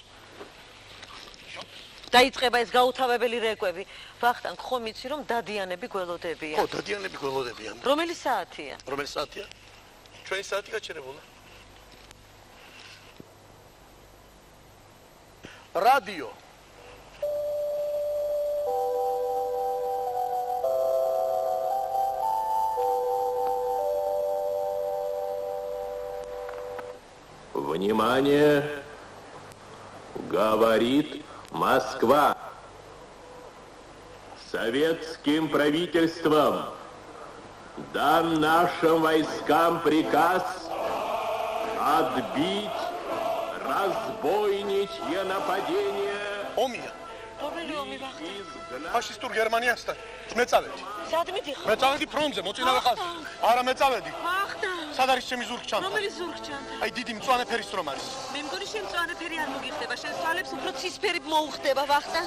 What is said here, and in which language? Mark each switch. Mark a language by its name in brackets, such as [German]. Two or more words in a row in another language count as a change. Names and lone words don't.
[Georgian] დაიწყება ეს გაუთავებელი რეკვები. ვახტანგ, ხომ იცი რომ დადიანები გველოდებიან? ხო, დადიანები გველოდებიან. რომელი საათია? რომელი საათია? ჩვენი საათი გაჩერებულა. რადიო. [Russian] Внимание! Говорит Москва. Советским правительством дан нашим войскам приказ отбить разбойничье нападение [Georgian] ომია. რომელი ომი ვახტანგ? ფაშისტურ გერმანიასთან. მე წავედი. სად მიდიხარ? მე წავედი ფრონტზე, მოწინავე ხალხი. არა, მე წავედი. ვახტანგ. სად არის ჩემი ზურგჩანთა? რომელი ზურგჩანთა? აი დიდი მწვანე ფერის რომ არის. მე მგონი შენ მწვანე ფერი არ მოგიხდება, შენ თვალებს უფრო ცისფერი მოუხდება ვახტანგ.